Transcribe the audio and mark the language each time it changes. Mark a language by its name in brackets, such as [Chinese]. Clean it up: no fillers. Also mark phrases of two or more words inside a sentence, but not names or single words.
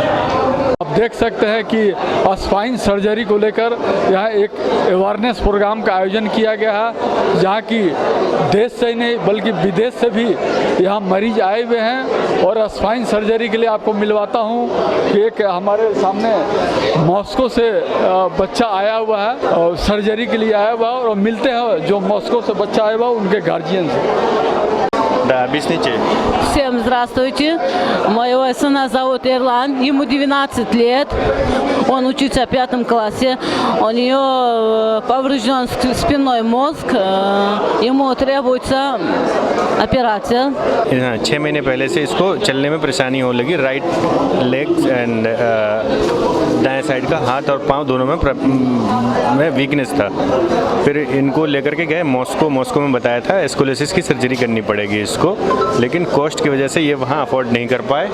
[Hindi] आप देख सकते हैं कि [English] spine surgery [Hindi] को लेकर यहाँ एक [English] awareness program [Hindi] का आयोजन किया गया है, जहाँ की देश से ही नहीं बल्कि विदेश से भी यहाँ मरीज आए हुए हैं। और [English] spine surgery [Hindi] के लिए आपको मिलवाता हूँ कि एक हमारे सामने मॉस्को से बच्चा आया हुआ है और सर्जरी के लिए आया हुआ है, और मिलते हैं जो मॉस्को से बच्चा आया हुआ उनके गार्जियन से। [Russian] Да, объясните. Всем здравствуйте. Моего сына зовут Ирлан, ему 12 лет. Он учится в 5 классе. У нее поврежден спинной мозг. Ему требуется операция. [Hindi] 6 महीने पहले से इसको चलने में परेशानी होने लगी। [English] right leg and [Hindi] दाएं साइड का हाथ और पाँव दोनों में वीकनेस था। फिर इनको लेकर के गए मॉस्को में बताया था स्कोलियोसिस की सर्जरी करनी पड़ेगी इसको, लेकिन कॉस्ट की वजह से ये वहाँ अफोर्ड नहीं कर पाए।